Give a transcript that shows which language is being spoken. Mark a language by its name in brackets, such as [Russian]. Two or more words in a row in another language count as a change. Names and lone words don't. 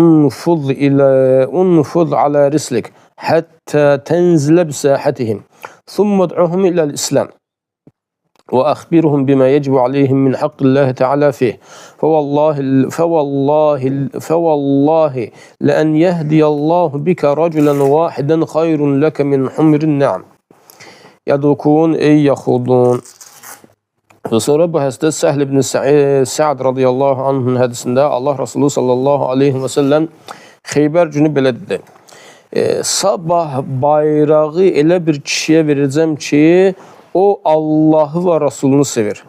[Arabic] انفض على رسلك حتى تنزل بساحتهم ثم ادعهم إلى الإسلام وأخبرهم بما يجب عليهم من حق الله تعالى فيه فوالله لأن يهدي الله بك رجلا واحدا خير لك من حمر النعم. يدركون أي يخوضون. [Azerbaijani] Və sonra bu hədisdə Səhl ibn Səad [Arabic] رضي الله عنه [Azerbaijani] hədisində Allah Resulü [Arabic] صلى الله عليه وسلم [Azerbaijani] Xeybər günü belə dedi. Sabah bayrağı elə bir kişiyə verəcəm ki, o Allahı və Rasulunu sevir.